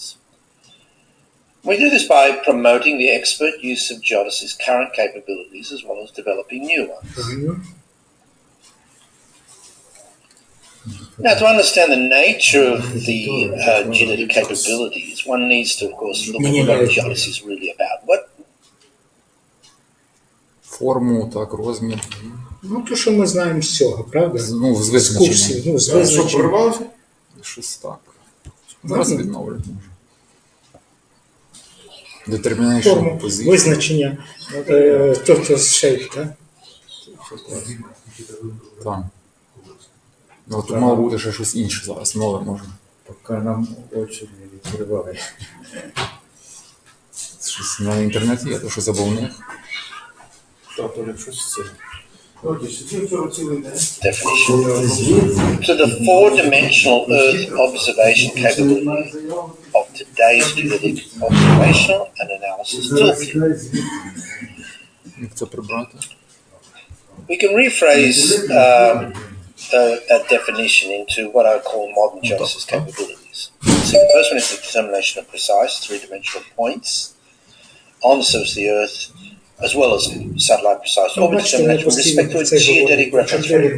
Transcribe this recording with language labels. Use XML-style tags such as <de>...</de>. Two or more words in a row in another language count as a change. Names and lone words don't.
<en>We do this by promoting the expert use of geodesy's current capabilities as well as developing new ones. Now, to understand the nature of the geodetic capabilities, one needs to, of course, look at what geodesy is really about.</en> <uk>Форму, так, розмір. Ну, то, що ми знаємо з цього, правда? Ну, з визначенням. Що, прорвалося? Щось так. Зараз відновлюють може.</uk> <en>Determination position.</en> <uk>Визначення. Тобто shape, так? Так. Ну, тут мало бути ще щось інше зараз, нове може. Поки нам очі не відкриває. Щось на інтернеті є, то що забавне.</uk> <en>Definition. So the four-dimensional Earth observation capability of today's geodetic observational and analysis toolkit.</en> <uk>Як це прибрати?</uk> <en>We can rephrase that definition into what I call modern geodesy capabilities. So the first one is the determination of precise three-dimensional points on the surface of the Earth, as well as satellite precise orbit determination with respect to its geodetic reference frame.</en>